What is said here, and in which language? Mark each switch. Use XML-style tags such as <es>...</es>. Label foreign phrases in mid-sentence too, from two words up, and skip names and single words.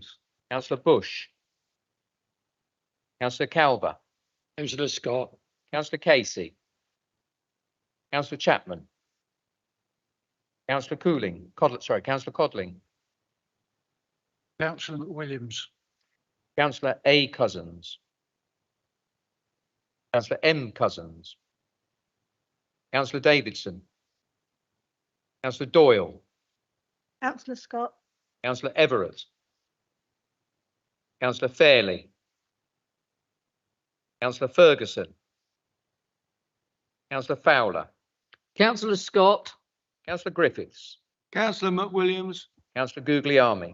<en>Councillor Bush. Councillor Calver. Councillor Scott. Councillor Casey. Councillor Chapman. Councillor Cooling. Councillor Codling. Councillor McWilliams. Councillor A. Cousins. Councillor M. Cousins. Councillor Davidson. Councillor Doyle. Councillor Scott. Councillor Everett. Councillor Fairley. Councillor Ferguson. Councillor Fowler. Councillor Scott. Councillor Griffiths. Councillor McWilliams. Councillor Guglielmi.</en>